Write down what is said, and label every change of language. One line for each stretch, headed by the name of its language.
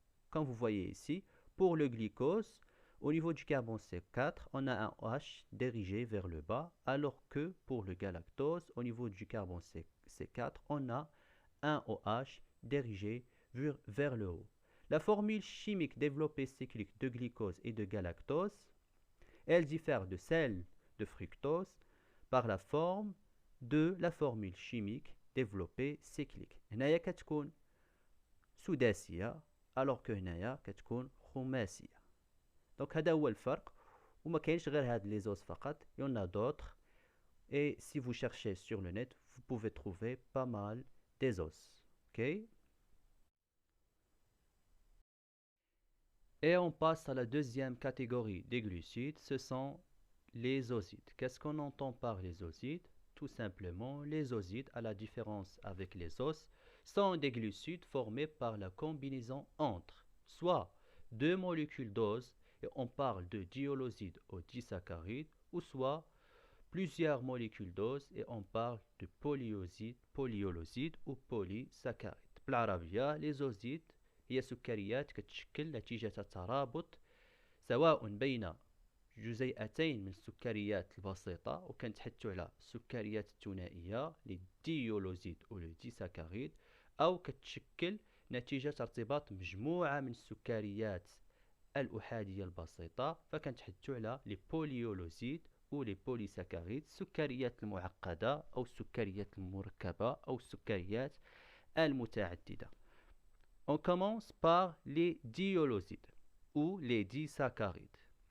French: Comme vous voyez ici, pour le glucose, au niveau du carbone C4, on a un OH dirigé vers le bas, alors que pour le galactose, au niveau du carbone C4, on a un OH dirigé vers le haut. La formule chimique développée cyclique de glucose et de galactose, elle diffère de celle de fructose par la forme de la formule chimique développée cyclique.
Arabic: هنايا كتكون سداسية
French: alors que
Arabic: هنايا كتكون خماسية.
French: Donc
Arabic: هذا هو الفرق وما كاينش غير هاد لي زوز فقط,
French: il y en a d'autres et si vous cherchez sur le net, vous pouvez trouver pas mal des os. OK? Et on passe à la deuxième catégorie des glucides, ce sont les osides. Qu'est-ce qu'on entend par les osides? Tout simplement, les osides, à la différence avec les os, sont des glucides formés par la combinaison entre soit deux molécules d'os, et on parle de diolosides ou disaccharides, ou soit plusieurs molécules d'os, et on parle de polyolosides ou polysaccharides.
Arabic: بالعربية, les osides هي سكريات كتشكل نتيجة ترابط سواء بين جزيئتين من السكريات البسيطة وكنتحدثوا على السكريات الثنائية للديولوزيد أو الديساكاريد, أو كتشكل نتيجة ارتباط مجموعة من السكريات الأحادية البسيطة, فكنتحدثوا على لي بوليولوزيد أو لي بوليساكاريد, السكريات المعقدة أو السكريات المركبة أو السكريات المتعددة.
French: On commence par les diolosides ou les disaccharides.